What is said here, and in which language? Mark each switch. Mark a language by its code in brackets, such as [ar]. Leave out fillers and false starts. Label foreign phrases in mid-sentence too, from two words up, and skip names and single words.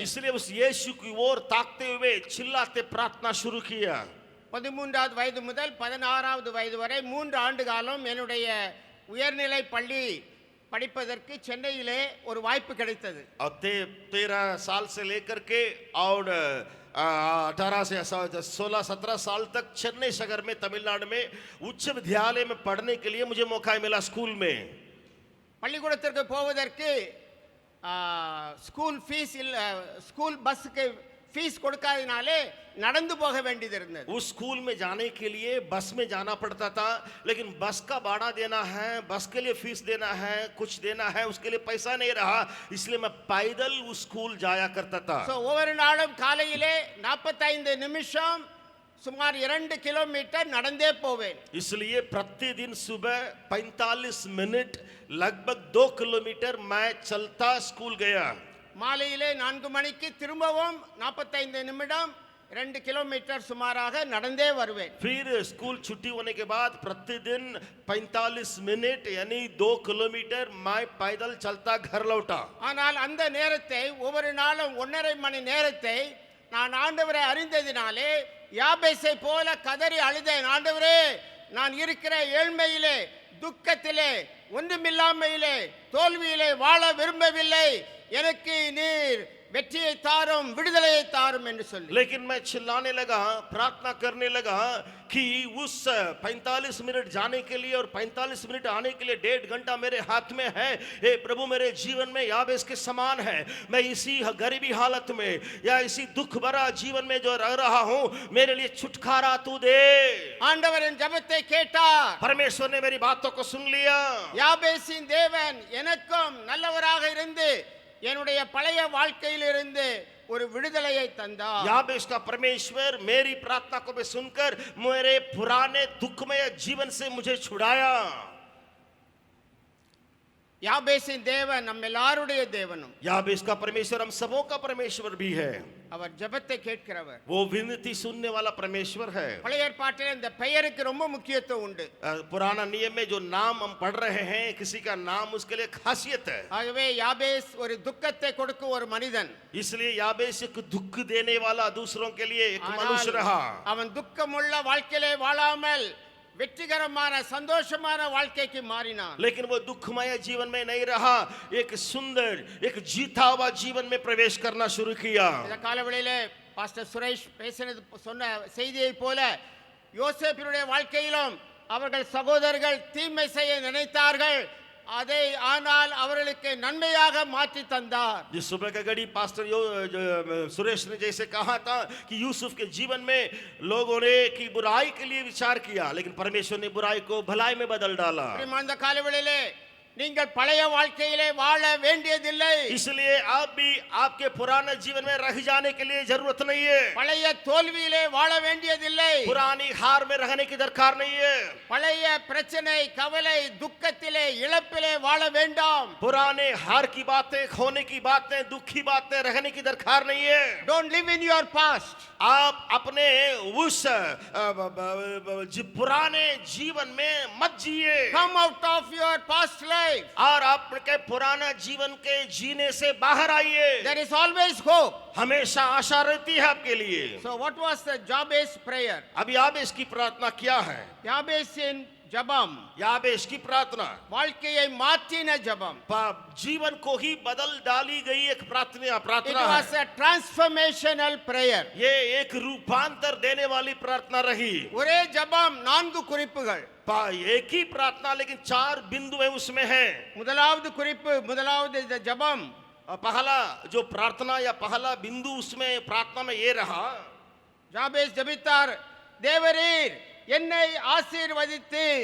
[hi] इसलिए उस यीशु की ओर ताकते हुए चिल्लाते प्रार्थना शुरू किया। [ta] 13வது वयது முதல் 16வது வயது வரை 3 ஆண்டு காலம் என்னுடைய உயர்நிலை பள்ளி படிப்பதற்கு சென்னையிலே ஒரு வாய்ப்பு கிடைத்தது. [hi] और 13 साल से लेकर के और 18 से 16-17 साल तक चेन्नई शहर में तमिलनाडु में उच्च विद्यालय में पढ़ने के लिए मुझे मौका मिला स्कूल में। [ta] பள்ளிக்கூடத்திற்கு போவதற்கு [en] school fees [ta] இல்ல, ஸ்கூல் பஸ்ஸுக்கு ஃபீஸ் கொடுக்காதனாலே நடந்து போக வேண்டியது இருந்தது. [hi] उस स्कूल में जाने के लिए बस में जाना पड़ता था, लेकिन बस का भाड़ा देना है, बस के लिए फीस देना है, कुछ देना है, उसके लिए पैसा नहीं रहा, इसलिए मैं पैदल उस स्कूल जाया करता था। [ta] ஒவ்வொரு நாளும் காலையிலே 45 நிமிஷம் சுமார் 2 கிலோமீட்டர் நடந்தே போவேன். [hi] इसलिए प्रतिदिन सुबह 45 मिनट लगभग 2 किलोमीटर मैं चलता स्कूल गया। [ta] மாலையிலே 4 மணிக்கு திரும்பவும் 45 நிமிடம் 2 கிலோமீட்டர் சுமாராக நடந்தே வருவேன். [hi] फिर स्कूल छुट्टी होने के बाद प्रतिदिन 45 मिनट यानी 2 किलोमीटर मैं पैदल चलता घर लौटा। [ta] ஆனால் அந்த நேரத்தை ஒவ்வொரு நாளும் 1.5 மணி நேரத்தை நான் ஆண்டவரை அறிந்ததினாலே யாபேசை போல கதறி அழுதேன். ஆண்டவரே, நான் இருக்கிற ஏழ்மையிலே, துக்கத்திலே, ஒன்றுமில்லாமையிலே, தோல்வியிலே வாழ விரும்பவில்லை. எனக்கு நீர் வெற்றியை தாரும், விடுதலையை தாரும் என்று சொல்லி. [hi] लेकिन मैं चिल्लाने लगा, प्रार्थना करने लगा कि उस 45 मिनट जाने के लिए और 45 मिनट आने के लिए 1.5 घंटा मेरे हाथ में है। हे प्रभु, मेरे जीवन में याबेस के समान है। मैं इसी गरीबी हालत में या इसी दुख भरा जीवन में जो रह रहा हूं, मेरे लिए छुटकारा तू दे। [ta] ஆண்டவரின் ஜெபத்தை கேட்டார். [hi] परमेश्वर ने मेरी बातों को सुन लिया। [ta] யாபேசின் தேவன் எனக்கும் நல்லவராக இருந்து என்னுடைய பழைய வாழ்க்கையிலிருந்து ஒரு விடுதலையை தந்தார். [hi] याबेस का परमेश्वर मेरी प्रार्थना को भी सुनकर मेरे पुराने दुखमय जीवन से मुझे छुड़ाया। [ta] யாபேசின் தேவன் நம்ம எல்லாருடைய தேவனும். [hi] याबेस का परमेश्वर हम सबों का परमेश्वर भी है। [ta] அவர் ஜெபத்தை கேட்கிறவர். [hi] वो विनती सुनने वाला परमेश्वर है। [ta] பழைய ஏற்பாட்டில் இந்த பெயருக்கு ரொம்ப முக்கியத்துவம் உண்டு. [hi] पुराना नियम में जो नाम हम पढ़ रहे हैं, किसी का नाम उसके लिए खासियत है। [ta] ஆகவே யாபேஸ் ஒரு துக்கத்தை கொடுக்கும் ஒரு மனிதன். [hi] इसलिए याबेस एक दुख देने वाला दूसरों के लिए एक मनुष्य रहा। [ta] அவன் துக்கமுள்ள வாழ்க்கையிலே வாழாமல் வெற்றிகரமான சந்தோஷமான வாழ்க்கைக்கு மாறினான். [hi] लेकिन वो दुखमय जीवन में नहीं रहा, एक सुंदर एक जीता हुआ जीवन में प्रवेश करना शुरू किया। [ta] இந்த காலவெளியிலே பாஸ்டர் சுரேஷ் பேசினது சொன்ன செய்தியை போல யோசேப்பினுடைய வாழ்க்கையிலும் அவர்கள் சகோதரர்கள் தீமை செய்ய நினைத்தார்கள், அதை ஆனால் அவர்களுக்கு நன்மையாக மாற்றி தந்தார். [hi] जिस सुबह का घड़ी पास्टर सुरेश ने जैसे कहा था कि यूसुफ के जीवन में लोगों ने की बुराई के लिए विचार किया, लेकिन परमेश्वर ने बुराई को भलाई में बदल डाला। [ta] அந்த காலவெளியிலே நீங்கள் பழைய வாழ்க்கையிலே வாழ வேண்டியதில்லை. [hi] इसलिए आप भी आपके पुराने जीवन में रह जाने के लिए जरूरत नहीं है. [ta] பழைய தோல்வியிலே வாழ வேண்டியதில்லை. [hi] पुरानी हार में रहने की दरकार नहीं है. [ta] பழைய பிரச்சனை, கவலை, துக்கத்திலே, இழப்பிலே வாழ வேண்டாம். [hi] पुराने हार की बातें, खोने की बातें, दुखी बातें रहने की दरकार नहीं है. [en] Don't live in your past. [hi] आप अपने उस पुराने जीवन में मत जिए. [en] Come out of your past life. [hi] और आपके पुराना जीवन के जीने से बाहर आइए. [en] There is always hope. [hi] हमेशा आशा रहती है आपके लिए. [en] So what was the Jabez prayer? [hi] अभी याबेश की प्रार्थना क्या है? [ta] யாபேசின் ஜெபம் [hi] याबेश की प्रार्थना [ta] வாழ்க்கையை மாற்றின ஜெபம். [hi] जीवन को ही बदल डाली गई एक प्रार्थना [en] It [hi] प्रार्थना [en] was [hi] है. [en] a transformational prayer. [hi] ये एक रूपांतर देने वाली प्रार्थना रही. [ta] ஒரே ஜெபம், 4 குறிப்புகள். [hi] एक ही प्रार्थना लेकिन 4 बिंदु है उसमें है. [ta] முதலாவது குறிப்பு, முதலாவது ஜெபம், [hi] पहला जो प्रार्थना या पहला बिंदु उसमें प्रार्थना में ये रहा. [ta] ஜாபேஸ் ஜெபித்தார், தேவரீர் என்னை ஆசீர்வதித்து.